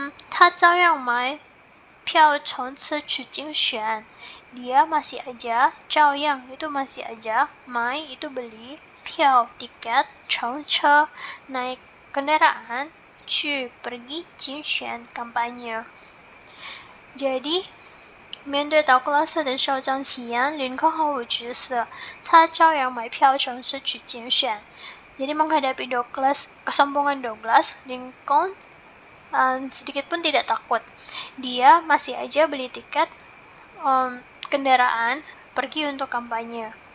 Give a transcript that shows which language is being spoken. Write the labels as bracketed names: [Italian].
[Chinese] 他照样买票冲刺去竞选. [Indonesian] Dia masih aja, 照样 itu masih aja, 买 itu beli, 票 tiket, 乘车 naik kendaraan, 去 pergi 竞选 kampanye. [Chinese] Jadi 面对道格拉斯的嚣张气焰，林肯毫无惧色，他照样买票乘车去竞选. [Indonesian] Jadi menghadapi Douglas, kesombongan Douglas, Lincoln sedikit pun tidak takut. Dia masih aja beli tiket kendaraan pergi untuk kampanye.